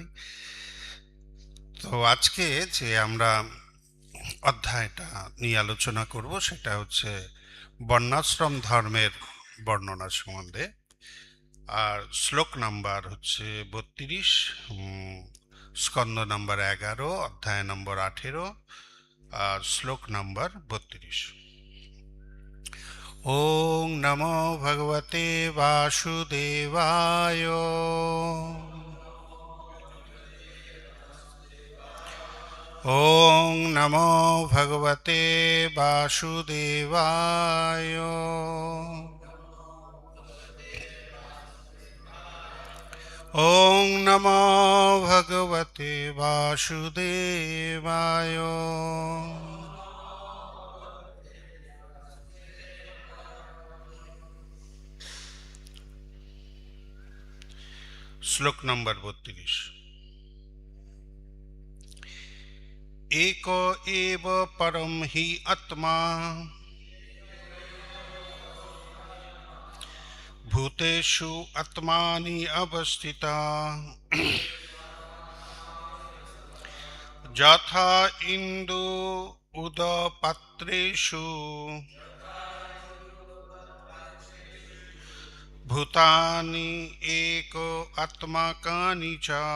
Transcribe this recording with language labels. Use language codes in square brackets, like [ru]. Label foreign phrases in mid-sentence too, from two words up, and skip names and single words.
[bn] তো আজকে যে আমরা অধ্যায়টা নিয়ে আলোচনা করব সেটা হচ্ছে বর্ণাশ্রম ধর্মের বর্ণনা সম্বন্ধে। আর শ্লোক নাম্বার হচ্ছে 32, স্কন্দ নাম্বার 11, অধ্যায় নম্বর 18 আর শ্লোক নাম্বার 32। [sa] ওং নমো ভগবতে বাসুদেবায়। ওং নমো ভগবতে বাসুদেবায়। ওং নমো ভগবতে বাসুদেবায়। [bn] শ্লোক নম্বর 32। [sa] এক এব পরম হি আত্মা ভূতেষু আত্মানি অবস্থিতা যথা ইন্দু উদপাত্রেষু ভূতানি এক আত্মাকানি চ।